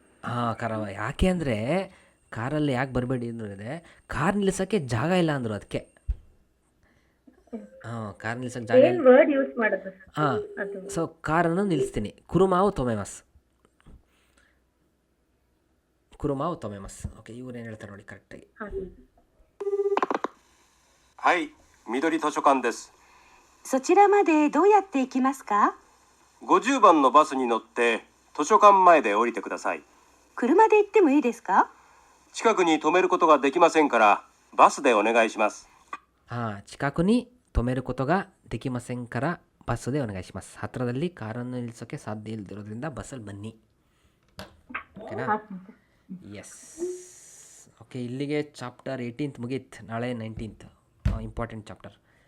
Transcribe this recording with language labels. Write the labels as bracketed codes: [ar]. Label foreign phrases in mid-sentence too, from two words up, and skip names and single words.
[kn] ಯಾಕೆ ಅಂದರೆ ಕಾರಲ್ಲಿ ಯಾಕೆ ಬರಬೇಡಿ ಅಂದರೂ ಇದೆ, ಕಾರ್ ನಿಲ್ಲಿಸೋಕ್ಕೆ ಜಾಗ ಇಲ್ಲ ಅಂದರು, ಅದಕ್ಕೆ. ಕಾರ್ ನಿಲ್ಸೋಕ್ಕೆ ಜಾಗ ಇಲ್ಲ. [en] word use [kn] ಮಾಡಿದ್ರು. ಸೊ ಕಾರನ್ನು ನಿಲ್ಲಿಸ್ತೀನಿ. [ja] 車を 止めます. [kn] ಓಕೆ, ಇವ್ರೇನು ಹೇಳ್ತಾರೆ ನೋಡಿ ಕರೆಕ್ಟಾಗಿ. [ja] はい、緑図書館です。そちらまでどうやって行きますか？ 50番のバスに乗って図書館前で降りてください。車で行ってもいいですか？近くに止めることができませんからバスでお願いします。近くに止めることができませんからバスでお願いします。 [kn] ಹತ್ತಿರದಲ್ಲಿ ಕಾರನ್ನು ನಿಲ್ಲಿಸೋಕ್ಕೆ ಸಾಧ್ಯ ಇಲ್ಲದಿರೋದ್ರಿಂದ ಬಸ್ಸಲ್ಲಿ ಬನ್ನಿ. ಓಕೆನಾ? ಎಸ್. ಓಕೆ, ಇಲ್ಲಿಗೆ ಚಾಪ್ಟರ್ 18th ಮುಗೀತು. ನಾಳೆ 19th [en] important chapter.